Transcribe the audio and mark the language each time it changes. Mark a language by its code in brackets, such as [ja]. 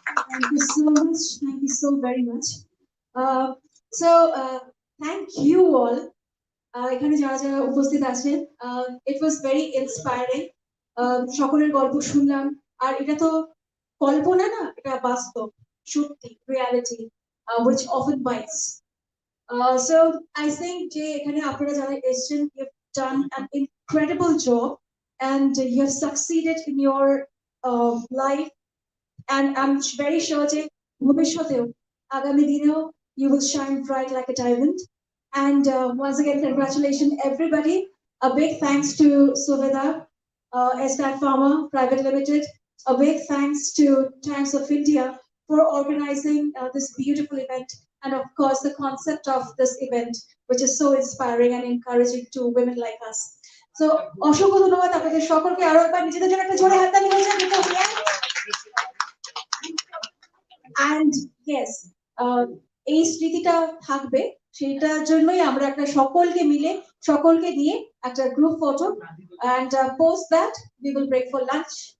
[en] Thank you so much. Thank you so very much. So, thank you all. [bn] এখানে যারা যারা উপস্থিত আছেন, [en] it was very inspiring. [bn] সকলের গল্প শুনলাম, আর এটা তো কল্পনা না, এটা বাস্তব, সত্যি, [en] reality, which often bites. So I think [bn] যে এখানে আপনারা যারা এসেছেন, [en] you have done an incredible job and you have succeeded in your life, and I'm very sure [bn] যে ভবিষ্যতেও আগামী দিনেও [en] you will shine bright like a diamond. And once again, congratulations everybody. A big thanks to Suvida Estate Pharma Private Limited. A big thanks to Times of India for organizing this beautiful event, and of course the concept of this event, which is so inspiring and encouraging to women like us. [bn] So অসংখ্য ধন্যবাদ আপনাদের সকলকে। আরো একবার নিজেদের জন্য একটা জোরে হাততালি হয়ে যাবে। [en] And yes, [bn] এই স্মৃতিটা থাকবে, সেটার জন্যই আমরা একটা সকলকে মিলে, সকলকে দিয়ে একটা group photo, [en] and post that we will break for lunch.